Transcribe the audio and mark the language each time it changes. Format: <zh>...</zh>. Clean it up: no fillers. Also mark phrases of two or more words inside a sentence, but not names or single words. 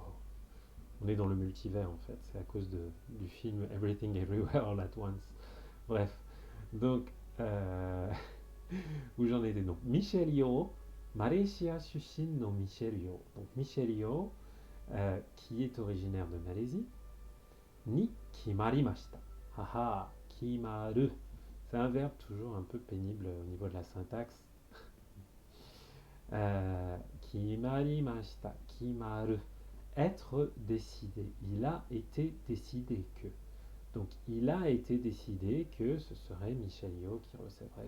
<fr>On est dans le multivers en fait. C'est à cause du film Everything Everywhere All at Once. Bref. Donc, où j'en étais donc.</fr> <ja>Michel Yeoh, Malaysia Shushin no Michel Yeoh.</ja> <fr>Donc Michel Yeoh, qui est originaire de Malaisie,</fr> <ja>ni kimarimashita. Haha, kimaru.</ja> <fr>C'est un verbe toujours un peu pénible au niveau de la syntaxe.</fr> <ja>Kimarimashita, kimaru.</ja> <fr>Être décidé. Il a été décidé que. Donc il a été décidé que ce serait Michel Yeoh qui recevrait.</fr>